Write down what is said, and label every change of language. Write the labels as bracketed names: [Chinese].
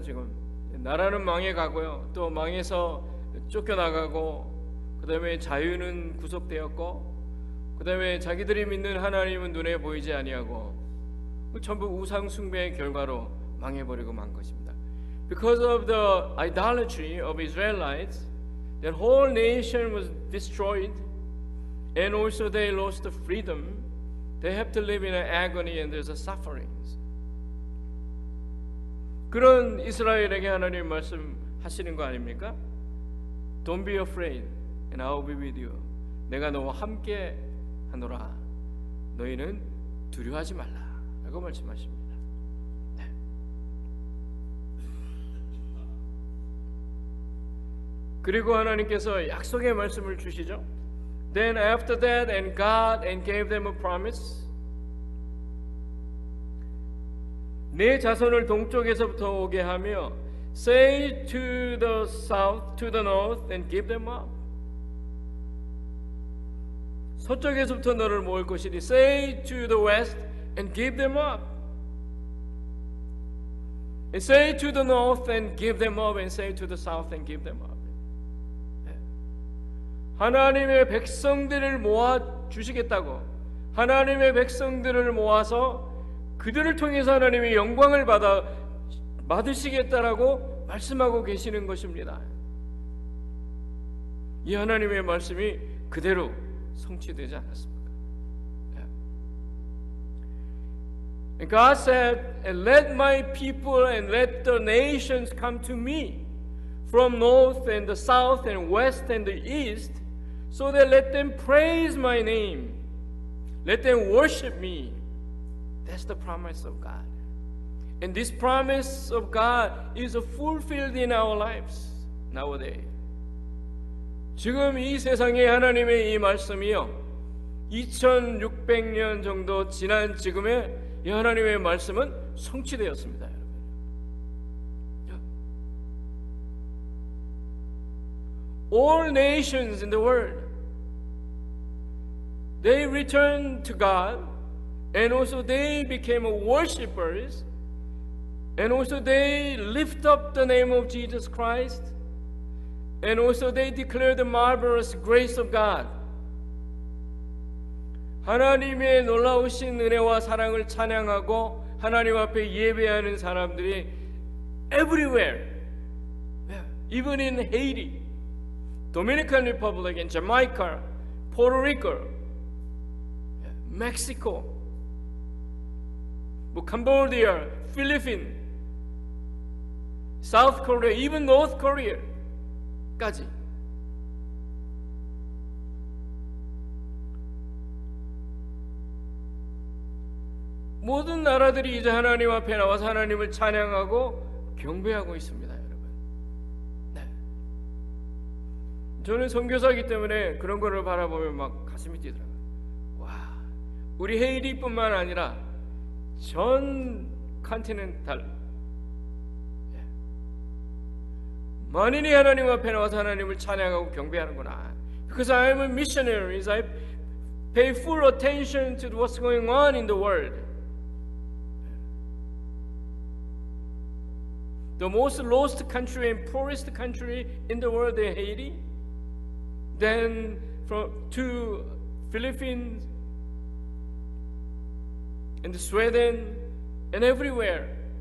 [Korean] 지금 나라는 망해가고요. 또 망해서 쫓겨나가고 그 다음에 자유는 구속되었고 그 다음에 자기들이 믿는 하나님은 눈에 보이지 아니하고 전부 우상 숭배의 결과로 망해버리고 만 것입니다. [English] Because of the idolatry of Israelites, that whole nation was destroyed, and also they lost the freedom. They have to live in an agony and there's a sufferings. [Korean] 그런 이스라엘에게 하나님 말씀하시는 거 아닙니까? [English] Don't be afraid, and I will be with you. [Korean] 내가 너와 함께 하노라. 너희는 두려워하지 말라라고 말씀하십니다. 그리고 하나님께서 약속의 말씀을 주시죠. [English] Then after that, and God and gave them a promise. [Korean] 내 자손을 동쪽에서부터 오게 하며 [English] say to the south, to the north, and give them up. [Korean] 서쪽에서부터 너를 모을 것이니 [English] say to the west, and give them up. And say to the north, and give them up, and say to the south, and give them up. [Korean] 하나님의 백성들을 모아 주시겠다고, 하나님의 백성들을 모아서 그들을 통해서 하나님의 영광을 받으시겠다라고 말씀하고 계시는 것입니다. 이 하나님의 말씀이 그대로 성취되지 않았습니까? [English] God said, "And let my people and let the nations come to me from north and the south and west and the east, so that let them praise my name, let them worship me." That's the promise of God. And this promise of God is fulfilled in our lives nowadays. [Korean] 지금 이 세상에 하나님의 이 말씀이요, 2600년 정도 지난 지금의 이 하나님의 말씀은 성취되었습니다, 여러분. [English] All nations in the world, they returned to God, and also they became worshipers, and also they lift up the name of Jesus Christ, and also they declare the marvelous grace of God. [Korean] 하나님의 놀라우신 은혜와 사랑을 찬양하고 하나님 앞에 예배하는 사람들이 [English] everywhere, even in Haiti, Dominican Republic, and Jamaica, Puerto Rico, Mexico, Cambodia, Philippines, South Korea, even North Korea [Korean] 까지 모든 나라들이 이제 하나님 앞에 나와서 하나님을 찬양하고 경배하고 있습니다, 여러분. 네. 저는 선교사이기 때문에 그런 거를 바라보면 막 가슴이 뛰더라고요. 와, 우리 헤이리뿐만 아니라 전 컨티넨탈 만인이 하나님 앞에 나와서 하나님을 찬양하고 경배하는구나. [English] Because I am a missionary, I pay full attention to what's going on in the world. The most lost country and poorest country in the world is Haiti. Then to Philippines and Sweden and everywhere.